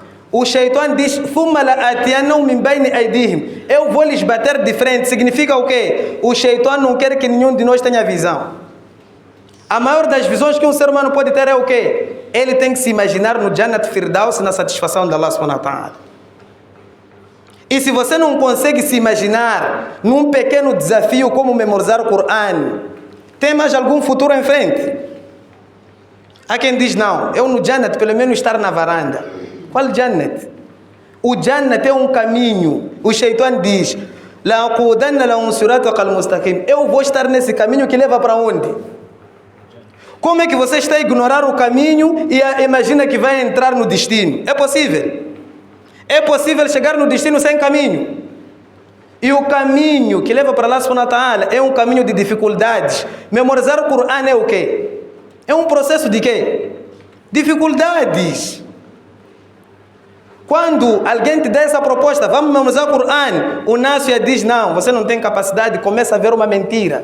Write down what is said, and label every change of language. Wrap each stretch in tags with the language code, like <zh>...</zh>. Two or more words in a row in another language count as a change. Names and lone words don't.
<pt>O Shaitan diz: eu vou lhes bater de frente. Significa o quê? O Shaitan não quer que nenhum de nós tenha visão. A maior das visões que um ser humano pode ter é o quê? Ele tem que se imaginar no Jannat Firdaus, na satisfação de Allah</pt> <ar>سبحانه وتعالى.</ar> <pt>E se você não consegue se imaginar num pequeno desafio como memorizar o Corão, tem mais algum futuro em frente? Há quem diz: não, eu no Jannat pelo menos estar na varanda. Qual Jannat? O Jannat é um caminho. O Shaitan diz: eu vou estar nesse caminho que leva para onde? Como é que você está a ignorar o caminho e imagina que vai entrar no destino? É possível? É possível chegar no destino sem caminho? E o caminho que leva para Allah</pt> <ar>سبحانه وتعالى</ar> <pt>é um caminho de dificuldades. Memorizar o Corão é o quê? É um processo de quê? Dificuldades. Quando alguém te dá essa proposta, vamos memorizar o Corão, o nasfiya diz: não, você não tem capacidade, começa a ver uma mentira.</pt>